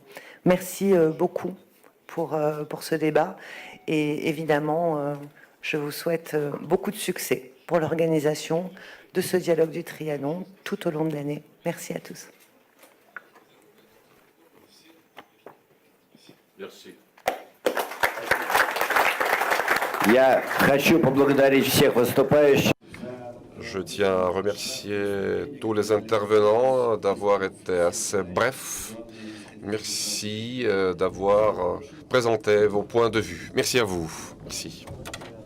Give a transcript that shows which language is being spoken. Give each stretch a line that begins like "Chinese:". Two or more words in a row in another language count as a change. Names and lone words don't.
French: Merci beaucoup pour ce débat, et évidemment, je vous souhaite beaucoup de succès pour l'organisation de ce dialogue du Trianon tout au long de l'année. Merci à tous. Merci.
Russian: Я хочу поблагодарить всех выступающих.
French: Je tiens à remercier tous les intervenants d'avoir été assez brefs. Merci d'avoir présenté vos points de vue. Merci à vous. Merci.